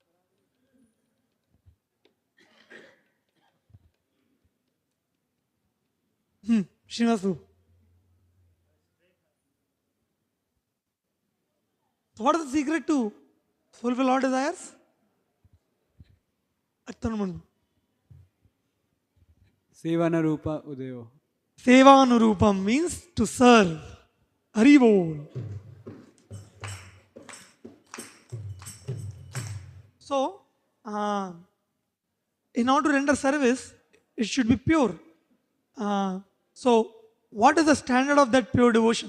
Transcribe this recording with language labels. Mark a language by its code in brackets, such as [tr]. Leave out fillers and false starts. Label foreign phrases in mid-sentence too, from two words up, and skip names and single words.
[en] Srila Prabhu. So what is the secret to fulfill all desires? [sa] Sevanarupa Udayo. [en] Sevanurupam means to serve. Haribol. So, in order to render service, it should be pure. So, what is the standard of that pure devotion?